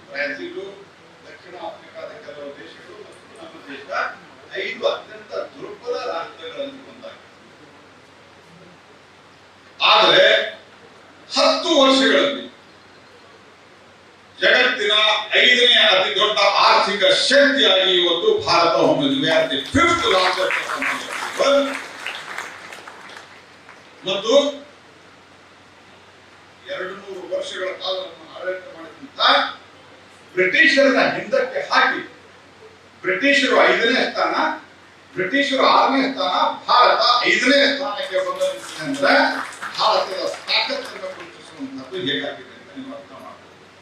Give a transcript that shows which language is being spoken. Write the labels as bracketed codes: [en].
[kn] Brazil, ದಕ್ಷಿಣ ಆಫ್ರಿಕಾದ ಕೆಲವು ದೇಶಗಳು ಮತ್ತು ನಮ್ಮ ದೇಶ 5 ಅತ್ಯಂತ ದುರ್ಬಲ ರಾಷ್ಟ್ರಗಳಲ್ಲಿ ಒಂದಾಗಿದೆ. ಆದರೆ 10 ವರ್ಷಗಳಲ್ಲಿ ಜಗತ್ತಿನ 5ನೇ ಅತಿ ದೊಡ್ಡ ಆರ್ಥಿಕ ಶಕ್ತಿಯಾಗಿ ಇವತ್ತು Bharat ಹೊಮ್ಮಿದೆ. [en] 5th largest economy of the world. [kn] ಮತ್ತು 200 ವರ್ಷಗಳ ಕಾಲ ಆಡಳಿತ ಮಾಡಿದಂತ ಬ್ರಿಟಿಷರನ್ನ ಹಿಂದಕ್ಕೆ ಹಾಕಿ ಬ್ರಿಟಿಷರು 5ನೇ ಸ್ಥಾನ, ಬ್ರಿಟಿಷರು 6ನೇ ಸ್ಥಾನ, ಭಾರತ 5ನೇ ಸ್ಥಾನಕ್ಕೆ ಬಂದಂತೆ ಅಂದ್ರೆ ಭಾರತದ ತಾಕತ್ತನ್ನು ಗುರುತಿಸುವಂತದ್ದು ಹೇಗಾಗಿದೆ ಅಂತ ನೀವು ಅರ್ಥ ಮಾಡ್ಬೋದು.